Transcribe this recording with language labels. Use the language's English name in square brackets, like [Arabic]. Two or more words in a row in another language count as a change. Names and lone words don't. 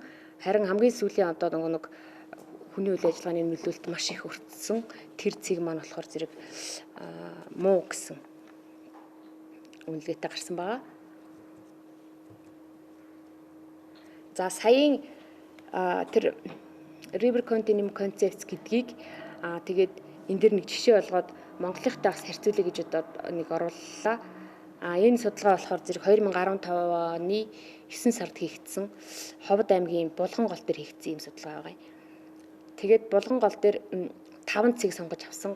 [Mongolian] Харин хамгийн сүүлийн одоо нэг хүний үйл ажиллагааны нөлөөлөлт маш их өртсөн. Тэр цэг маань болохоор зэрэг муу гэсэн үнэлгээтэй гарсан байгаа. За саяын тэр [English] river continuum concepts [Mongolian] гэдгийг тэгээд энэ дэр нэг жишээ болгоод Монголынхтай бас харьцуулъя гэж одоо нэг орууллаа. Энэ судалгаа болохоор зэрэг 2015 оны 9 сард хийгдсэн Ховд аймгийн Булган гол дээр хийгдсэн юм судалгаа байгаа. Тэгээд Булган гол дээр 5 цэг сонгож авсан.